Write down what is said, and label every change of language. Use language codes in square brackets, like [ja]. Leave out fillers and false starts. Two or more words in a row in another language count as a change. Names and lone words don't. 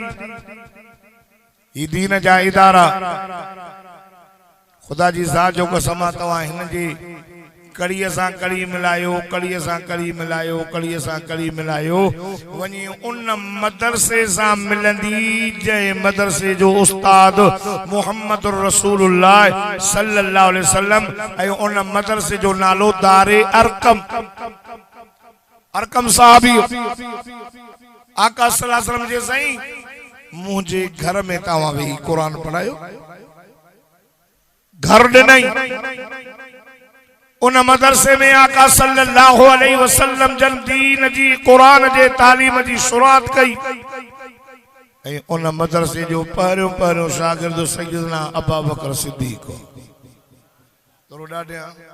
[sd] ही दीन जा इदारा खुदा जी ज़ात जो कसम आहे तव्हां हिन जी कड़ीअ सां कड़ी मिलायो कड़ीअ सां कड़ी मिलायो कड़ीअ सां कड़ी मिलायो वञी उन मदरसे सां मिलंदी जंहिं मदरसे जो उस्ताद मुहम्मद रसूलुल्लाह [ar] صلى الله عليه وسلم [sd] ऐं उन मदरसे जो नालो दारे अरकम अरकम साहबी आका [ar] صلى الله عليه وسلم [sd] जे साईं मुझे घर में तव्हां वेही कुरान पढ़ायो घर ॾिनई। उन मदरसे में आका [ar] صلى الله عليه وسلم [sd] जन दीन जी कुरान जे तालीम जी शुरुआत कई ऐं उन मदरसे जो पहिरियों पहिरियों शागिर्द सैयदना अबू बकर सिद्दीक़ थोरो ॾाढिया।